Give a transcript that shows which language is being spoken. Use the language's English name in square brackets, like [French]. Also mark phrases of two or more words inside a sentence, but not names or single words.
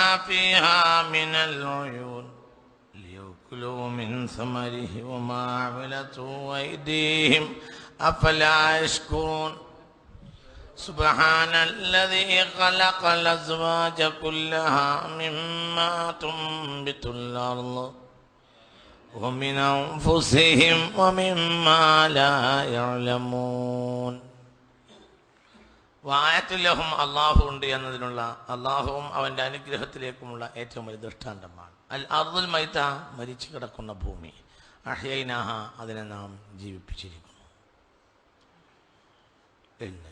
[Arabic] فيها من العيون ليأكلوا من ثمره وما عملته أيديهم أفلا يشكرون سبحان الذي خلق الأزواج كلها مما تنبت الأرض ومن أنفسهم ومما لا يعلمون. وآية لهم [Malayalam] അള്ളാഹു ഉണ്ട് എന്നതിനുള്ള അള്ളാഹുവും അവൻ്റെ അനുഗ്രഹത്തിലേക്കുമുള്ള ഏറ്റവും വലിയ ദൃഷ്ടാന്തമാണ്. [Arabic] الأرض الميتة, [Malayalam] മരിച്ചു കിടക്കുന്ന ഭൂമി. അഹ്യൈനാഹ, അതിനെ നാം ജീവിപ്പിച്ചിരിക്കുന്നു എന്ന്.